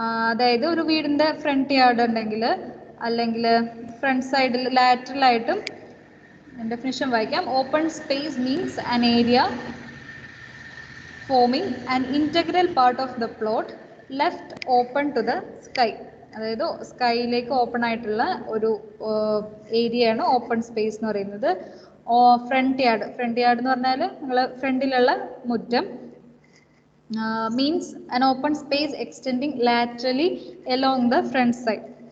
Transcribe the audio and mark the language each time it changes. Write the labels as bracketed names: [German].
[Malayalam] അതായത് ഒരു വീടിന്റെ ഫ്രണ്ട് യാർഡ് ഉണ്ടെങ്കിൽ അല്ലെങ്കിൽ ഫ്രണ്ട് സൈഡിൽ ലാറ്ററൽ ആയിട്ടും, ഡെഫിനിഷൻ വായിക്കാം. [English] Open space means an area forming an integral part of the plot left open to the sky. [Malayalam] അതായത് സ്കൈയിലേക്ക് ഓപ്പൺ ആയിട്ടുള്ള ഒരു ഏരിയയാണ് ഓപ്പൺ സ്പേസ് എന്ന് പറയുന്നത്. ഫ്രണ്ട് യാർഡ് എന്ന് പറഞ്ഞാൽ നിങ്ങളെ ഫ്രണ്ടിലുള്ള മുറ്റം. [English] Means an open space extending laterally along the front side.